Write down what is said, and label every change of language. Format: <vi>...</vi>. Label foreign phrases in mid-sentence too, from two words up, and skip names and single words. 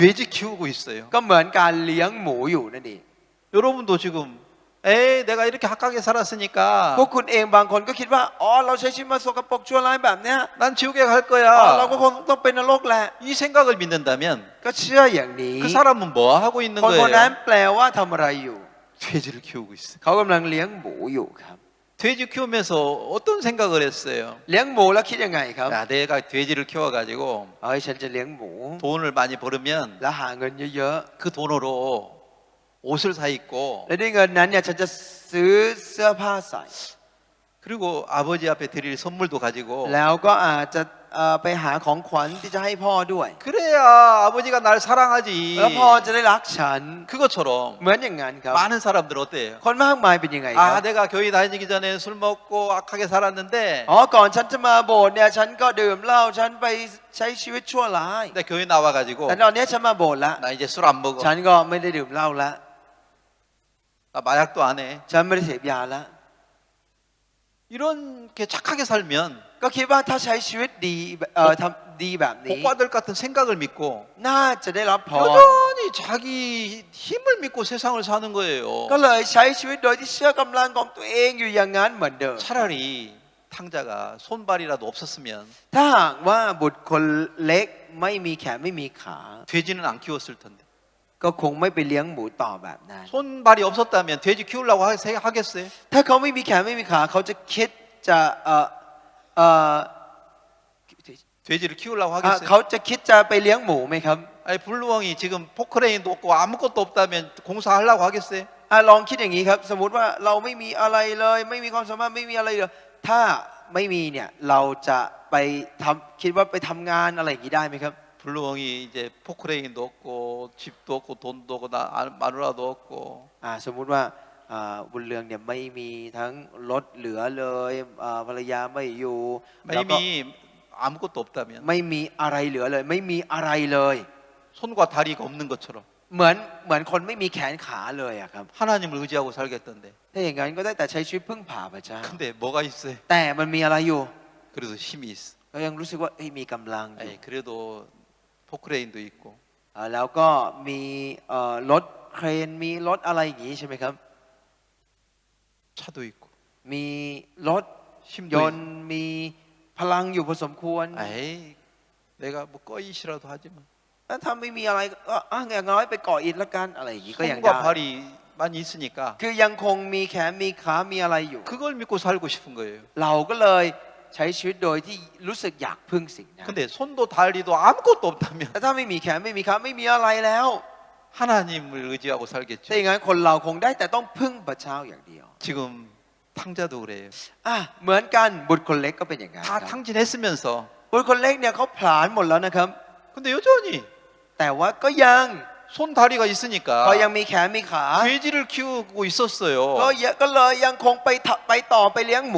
<ko>돼지 키우고 있어요.</ko> <th>ก็เหมือนการเลี้ยงหมูอยู่นั่นเอง</th> <ko>여러분도 지금 에이 내가 이렇게 악하게 살았으니까</ko> <th>พวกคุณเองบางคนก็คิดว่าอ๋อเราใช้ชีวิตมาสกปรกชั่วร้ายแบบเนี้ย</th> <ko>난 지옥에 갈</ko> <th>อ๋อเราก็</th> <ko>거야.</ko> <th>คงต้องเป็นนรกแหละ</th> <ko>이 생각을 믿는다면</ko> <th>ก็เชื่ออย่างนี้</th> <ko>그 사람은 뭐 하고 있는</ko> <th>คนคนนั้น</th> <ko>거예요?</ko> <th>แปลว่าทำอะไรอยู่</th> <ko>돼지를 키우고 있어.</ko> <th>เขากำลังเลี้ยงหมูอยู่ครับ</th> <ko>돼지 키우면서 어떤 생각을 했어요?</ko> <th>เลี้ยงหมูแล้วคิดยังไงครับ</th> <ko>야, 내가 돼지를 키워가지고</ko> <th>เอ้ยฉันจะเลี้ยงหมู</th> <ko>돈을 많이 벌으면</ko> <th>แล้วหาเงินเยอะ</th> <ko>그 돈으로 옷을 사 입고</ko> <th>ๆ และด้วยเงินนั้นเนี่ยฉันจะซื้อเสื้อผ้าใส่</th> <ko>그리고 아버지 앞에 드릴 선물도 가지고</ko> <th>แล้วก็อาจจะไปหาของขวัญที่จะให้พ่อด้วย</th> <ko>그래야 아버지가 날 사랑하지.</ko> <th>แล้วพ่อจะได้รักฉัน</th> <ko>그것처럼</ko> <th>เหมือนอย่างนั้นครับ</th> <ko>많은 사람들 어때요?</ko> <th>คนมากมายเป็นยังไงครั</th> <ko>아,</ko> <th>บ</th> <ko>내가 교회 다니기 전에 술 먹고 악하게 살았는데</ko> <th>อ๋อก่อนฉันจะมาโบสถ์เนี่ยฉันก็ดื่มเหล้าฉันไปใช้ชีวิตชั่วร้าย</th> <ko>근데 교회 나와가지고</ko> <th>แต่ตอนนี้ฉันมาโบสถ์แล้ว</th> <ko>나 이제 술 안 먹어.</ko> <th>ฉันก็ไม่ได้ดื่มเหล้าแล้ว</th> <ko>나 마약도 안 해.</ko> <th>ฉันไม่ได้เสพยาแล้ว</th> <ko>이렇게 착하게 살면</ko> <th>ก็คิดว่าถ้าใช้ชีวิตดีทำดีแบบนี้</th> <ko>복 받을 것 같은 생각을 믿고</ko> <th>น่าจะได้รับพร</th> <ko>여전히 자기 힘을 믿고 세상을 사는 거예요.</ko> <th>ก็เลยใช้ชีวิตโดยที่เชื่อกำลังของตัวเองอยู่อย่างนั้นเหมือนเดิม</th> <ko>차라리 탕자가 손발이라도 없었으면</ko> <th>ถ้าหากว่าบุตรคนเล็กไม่มีแขนไม่มีขา</th> <ko>돼지는 안 키웠을 텐데.</ko> <th>ก็คงไม่ไปเลี้ยงหมูต่อแบบนั้น</th> <ko>손발이 없었다면 돼지 키우려고 하겠어요?</ko> <th>ถ้าเขาไม่มีแขนไม่มีขาเขาจะคิดจะ</th> <ko>돼지를 키우려고 하겠어요?</ko> <th>เขาจะคิดจะไปเลี้ยงหมูไหมครับ</th> <ko>아니 블루왕이 지금 포크레인도 없고 아무것도 없다면 공사하려고 하겠어요?</ko> <th>ลองคิดอย่างนี้ครับ สมมุติว่าเราไม่มีอะไรเลย ไม่มีความสามารถไม่มีอะไรเลยถ้าไม่มีเนี่ยเราจะไปคิดว่าไปทำงานอะไรอย่างนี้ได้ไหมครับ</th> <ko>블루왕이 이제 포크레인도 없고 집도 없고 돈도 없고 마누라도 없고</ko> <th>สมมุติว่าบุญเรืองเนี่ยไม่มีทั้งรถเหลือเลยภรรยาไม่อยู่แล้วก็</th> <ko>이미 아무것도 없다면</ko> <th>ไม่มีอะไรเหลือเลย ไม่มีอะไรเลย</th> <ko>손과 다리가 없는 것처럼</ko> <th>เหมือนคนไม่มีแขนขาเลยอะครับ</th> <ko>하나님을 의지하고 살겠던데</ko> <th>ถ้าอย่างนั้นก็ได้แต่ใช้ชีวิตพึ่งพาพระเจ้า</th> <ko>근데 뭐가 있어요?</ko> <th>แต่มันมีอะไรอยู่</th> <ko>그래도 힘이 있어.</ko> <th>ก็ยังรู้สึกว่ามีกำลังอยู่</th> <ko>아니, 그래도 포크레인도 있고</ko> <th>แล้วก็มีรถเครนมีรถอะไรอย่างนี้ใช่ไหมครับ</th> <ko>차도 있고</ko> <th>มีรถ</th> <ko>힘도</ko> <th>ยนต์มีพลังอยู่พอสมควร</th> <ko>에이 내가 뭐 꺼이시라도 하지만</ko> <th>ถ้าไม่มีอะไรก็อย่างน้อยไปก่ออิฐละกันอะไรอย่างนี้ก็ยังได้</th> <ko>손과 발이만 있으니까</ko> <th>คือยังคงมีแขนมีขามีอะไรอยู่</th> <ko>그걸 믿고 살고 싶은 거예요.</ko> <th>เราก็เลยใช้ชีวิตโดยที่รู้สึกอยากพึ่งสิ่งนั้น</th> <ko>근데 손도 다리도 아무것도 없다면</ko> <th>แต่ถ้าไม่มีแขนไม่มีขาไม่มีอะไรแล้ว</th> <ko>하나님을 의지하고</ko> <th>ถ้า</th> <ko>살겠죠.</ko> <th>อย่างนั้นคนเราคงได้แต่ต้องพึ่งพระเจ้าอย่างเดียว</th> <ko>지금 탕자도 그래요.</ko> <th>เหมือนกันบุตรคนเล็กก็เป็นอย่างนั้นค</th> <ko>다</ko> <th>รับ</th> <ko>탕진했으면서</ko> <th>บุตรคนเล็กเนี่ยเขาผลาญหมดแล้วนะครับ</th> <ko>근데 여전히</ko> <th>แต่ว่าก็ยัง</th> <ko>손 다리가 있으니까</ko> <th>ก็ยังมีแขนมีขา</th> <ko>돼지를 키우고 있었어요.</ko> <th>ก็เลยยังคงไปต่อไปเลี้ยงหมู</th>